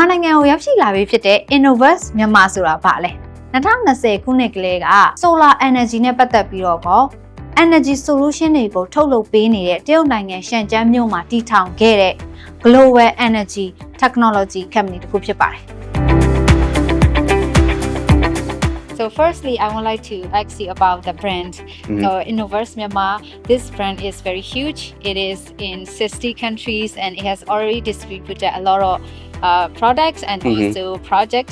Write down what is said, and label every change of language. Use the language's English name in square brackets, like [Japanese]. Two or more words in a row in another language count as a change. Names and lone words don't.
[Burmese] နိုင်ငံကိုရောက်ရှိလာပြီဖြစ်တဲ့ Innovest မြန်မာဆိုတာဘာလဲ2020ခုနှစ်ကလေးက [English] solar energy [Burmese] နဲ့ပတ်သက်ပြီးတော့ [English] energy solution [Burmese] တွေကိုထုတ်လုပ်ပေးနေတဲ့တရုတ်နိုင်ငံရှန်ကျန်းမြို့မှာတည်ထောင်ခဲ့တဲ့ Global Energy Technology Company တစ်ခုဖြစ်ပါတယ် [English] So firstly, I would like to ask you about the brand. So Innovest Myanmar, this brand is very huge. It is in 60 countries and it has already distributed a lot of products and also projects.